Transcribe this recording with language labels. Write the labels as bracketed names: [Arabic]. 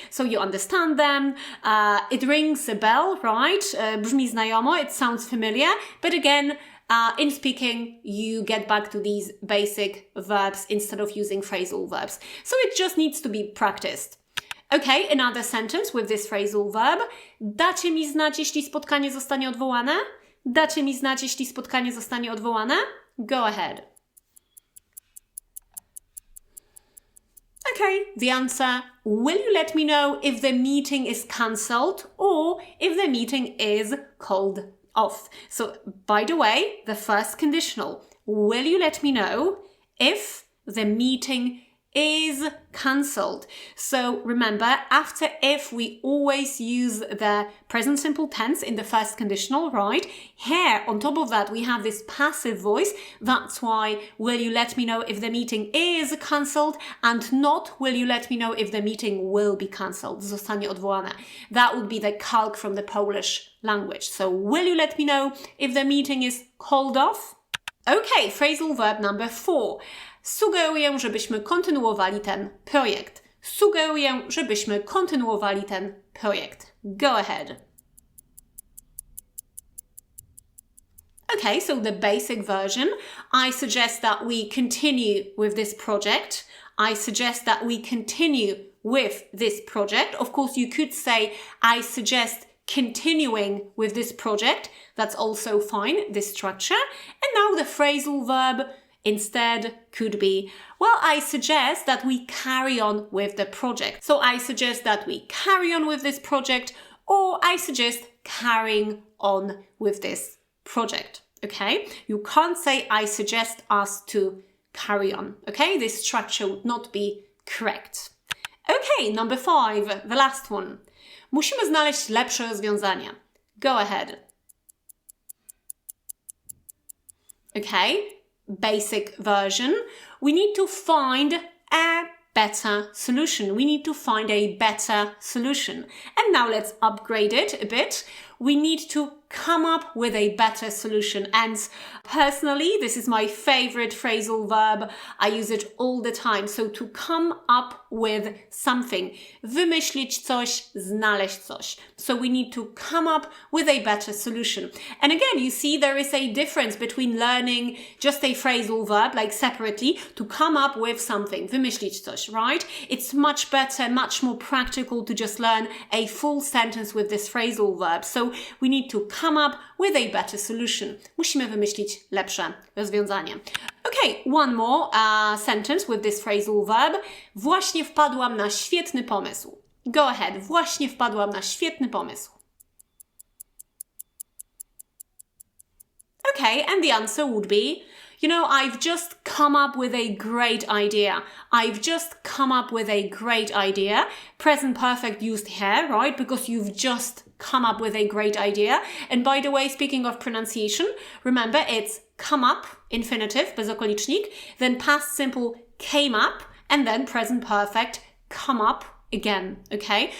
[English] So you understand them, it rings a bell, right? [Polish] Brzmi znajomo, [English] it sounds familiar, but again, in speaking, you get back to these basic verbs instead of using phrasal verbs. So it just needs to be practiced. Okay, another sentence with this phrasal verb. [Polish] Dacie mi znać, jeśli spotkanie zostanie odwołane? Dacie mi znać, jeśli spotkanie zostanie odwołane? [English] Go ahead. Okay, the answer, will you let me know if the meeting is cancelled or if the meeting is called off? So, by the way, the first conditional, will you let me know if the meeting is cancelled? So remember, after if we always use the present simple tense in the first conditional, right? Here, on top of that, we have this passive voice. That's why will you let me know if the meeting is cancelled and not will you let me know if the meeting will be cancelled. [Polish] Zostanie odwołane. [English] That would be the calc from the Polish language. So will you let me know if the meeting is called off? Okay, phrasal verb number 4. [Polish] Sugeruję, żebyśmy kontynuowali ten projekt. Sugeruję, żebyśmy kontynuowali ten projekt. [English] Go ahead. Okay, so the basic version. I suggest that we continue with this project. I suggest that we continue with this project. Of course, you could say, I suggest continuing with this project. That's also fine, this structure. And now the phrasal verb instead could be, well, I suggest that we carry on with the project. So I suggest that we carry on with this project, or I suggest carrying on with this project. Okay? You can't say I suggest us to carry on. Okay? This structure would not be correct. Okay, number 5, the last one. [Polish] Musimy znaleźć lepsze rozwiązania. [English] Go ahead. Okay? Basic version, we need to find a better solution. We need to find a better solution. And now let's upgrade it a bit. We need to come up with a better solution. And personally, this is my favorite phrasal verb. I use it all the time. So to come up with something. [Polish] Wymyślić coś, znaleźć coś. [English] So we need to come up with a better solution. And again, you see there is a difference between learning just a phrasal verb, like separately, to come up with something. [Polish] Wymyślić coś, [English] right? It's much better, much more practical to just learn a full sentence with this phrasal verb. So we need to come up with a better solution. [Polish] Musimy wymyślić lepsze rozwiązanie. [English] Okay, one more sentence with this phrasal verb. [Polish] Właśnie wpadłam na świetny pomysł. [English] Go ahead. [Polish] Właśnie wpadłam na świetny pomysł. [English] Okay, and the answer would be, I've just come up with a great idea. I've just come up with a great idea. Present perfect used here, right? Because you've just come up with a great idea. And by the way, speaking of pronunciation, remember it's come up, infinitive, bezokolicznik, then past simple came up, and then present perfect come up again, okay?